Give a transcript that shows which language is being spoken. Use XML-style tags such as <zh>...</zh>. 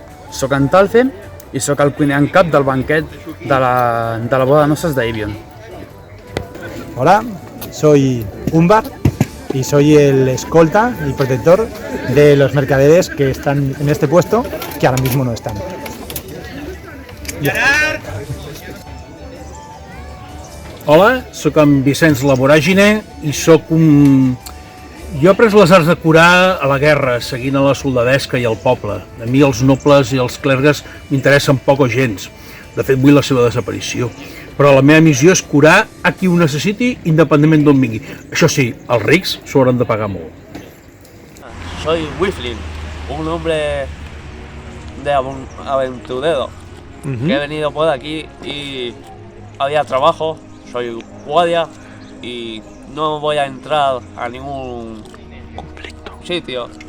<ca>Soc en Talce i soc el cuiner en cap del banquet de la boda de noces d'Evian.</ca> <es>Hola, soy Umbar y soy el escolta y protector de los mercaderes que están en este puesto, que ahora mismo no están.</es> <ca>Hola, sóc en Vicenç Laboràgine i sóc un... Jo he après les arts de curar a la guerra, seguint a la soldadesca i al poble. A mi els nobles i els clergues m'interessen poc o gens. De fet, vull la seva desaparició. Però la meva missió és curar a qui ho necessiti, independentment d'on vingui. Això sí, els rics s'ho hauran de pagar molt.</ca> <es>Soy Whifflin, un hombre de aventurero, que he venido por aquí y había trabajo, soy guardia y no voy a entrar a ningún sitio.</es>